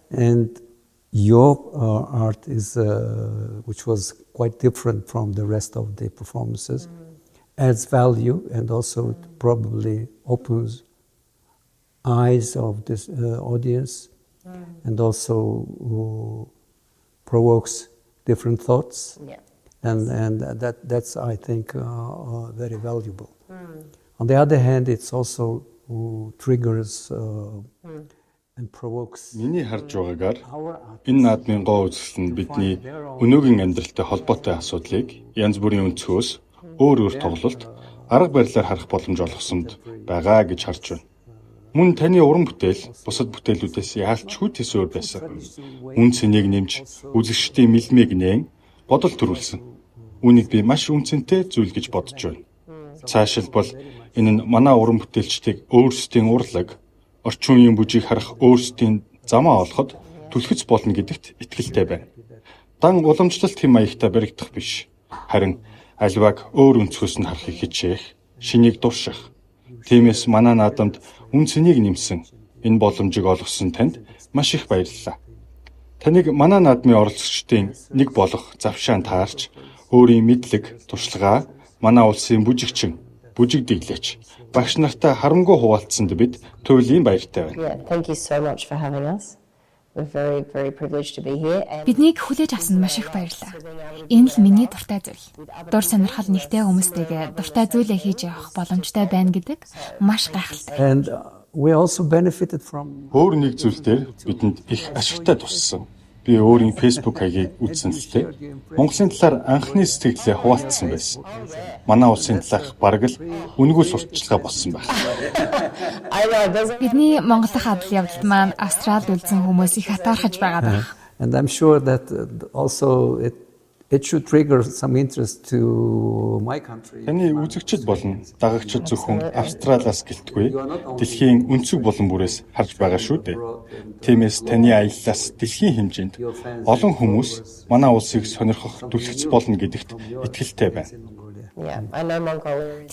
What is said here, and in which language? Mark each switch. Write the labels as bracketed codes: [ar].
[en] And your art is, which was quite different from the rest of the performances, adds value and also probably opens eyes of this audience and also provokes different thoughts. Yeah. And that's I think very valuable. On the other hand, it's also triggers and provokes [mn] Миний харж байгаагаар [en] our [mn] энэ наадмын гоо үзэсгэлэн нь бидний өнөөгийн амьдралтай холбоотой асуудлыг янз бүрийн өнцгөөс өөр тоглолт, арга барилаар харах боломж олгосонд байгаа гэж харж байна. Мөн таны уран бүтээл бусад бүтээлүүдээс яалтчгүй төсөөр байсан. Үн цэнийг нэмж, үзэгчдийн мэлмийг нээн бодол төрүүлсэн. Үүнийг би маш үнцэнтэй зүйл гэж бодож байна. Цаашилбал энэ нь манай уран бүтээлчдийг өөрсдийн урлаг, орчин үеийн бүжийг харах өөрсдийн замаа олоход түлхэц болно гэдэгт итгэлтэй байна. Дан уламжлалт хэм маягтай баригдах биш. Харин альваг өөр өнцгөөс нь харахыг хичээх, шинийг дурших. Тиймээс манай наадамд үн цэнийг нэмсэн энэ боломжийг олгосон танд маш их баярлалаа. Таныг манай наадмын оролцогчдын нэг болох завшаан таарч, өөрийн мэдлэг, туршлагаа манай улсын бүжигчин, бүжиг дэглээч, багш нартай харамгүй хуваалцсанд бид туйлын баяртай байна. [en] Yeah, thank you so much for having us. We're very, very privileged to be here. And [mn] Биднийг хүлээж авсанд маш их баярлалаа. Энэ л миний дуртай зүйл. Дур сонирхол нэгтэй хүмүүстэйгээ дуртай зүйлээ хийж явах боломжтой байна гэдэг маш гайхалтай. [en] and we also benefited from [mn] Өөр нэг зүйл дээр бидэнд их ашигтай туссан. Би өөрийн Facebook хаягийг үзсэн л дээ. Монголын талаар анхны сэтгэлээ хуваалцсан байсан. Манай улсын талаарх бараг л үнгүй сурталчилгаа болсон байх. [en] I know, there's [mn] Бидний Монголын адал явдалд маань Австралид үлдсэн хүмүүс их хатаархаж байгаа даа. [en] and I'm sure that also it should trigger some interest to my country. [mn] Таны үзэгчд болон дагагчид зөвхөн Австралиас гэлтгүй дэлхийн өнцөг болон бүрээс харж байгаа шүү дээ. Тиймээс таны аяллаас дэлхийн хэмжээнд олон хүмүүс манай улсыг сонирхох түлхэж болно гэдэгт итгэлтэй байна. [en] yeah, I know Mongolia is